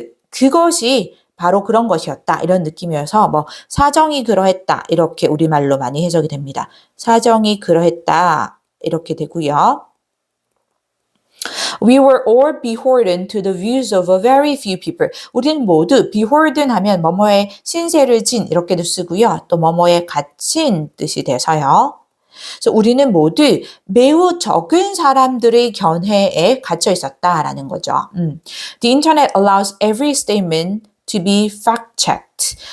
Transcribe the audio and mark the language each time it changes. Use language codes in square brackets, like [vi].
[ko] 그것이 바로 그런 것이었다. 이런 느낌이어서 사정이 그러했다. 이렇게 우리말로 많이 해석이 됩니다. 사정이 그러했다. 이렇게 되고요. [en] We were all beholden to the views of a very few people. [ko] 우리는 모두 beholden 하면 뭐뭐에 신세를 진 이렇게도 쓰고요. 또 뭐뭐에 갇힌 뜻이 돼서요. 그래서 우리는 모두 매우 적은 사람들의 견해에 갇혀 있었다라는 거죠. [en] The internet allows every statement to be fact-checked.